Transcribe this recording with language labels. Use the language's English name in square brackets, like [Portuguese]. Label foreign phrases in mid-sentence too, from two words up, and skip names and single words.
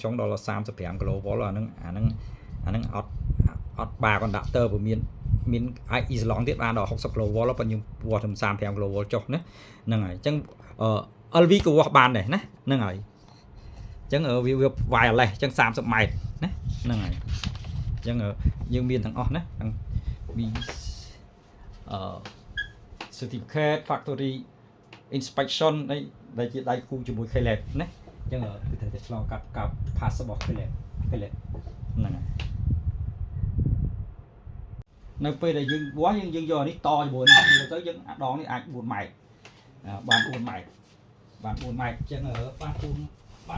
[Khmer] ស្យុងដល់35 kV អាហ្នឹងអត់បា conductor ព្រោះមានអាច isolon ទៀតបានដល់60 kV ប៉ុន្តែយើងវាស់ត្រឹម35 kV ចុះណាហ្នឹងហើយអញ្ចឹងLV ក៏វាស់បានដែរណាហ្នឹងហើយអញ្ចឹងវា wireless អញ្ចឹង30ម៉ែត្រណាហ្នឹងហើយអញ្ចឹងយើងមានទាំងអស់ណាទាំង [English] certificate factory inspection [Khmer] ដែលជាដៃគូជាមួយ Caleb ណាអញ្ចឹងគឺត្រូវតែឆ្លងកាត់ pass របស់ Caleb ហ្នឹងហើយ នៅពេលដែលយើងវាស់យើងយកនេះតជាមួយនេះទៅយើងដងនេះអាច4ម៉ែត្របាន4ម៉ែត្រអញ្ចឹងបាន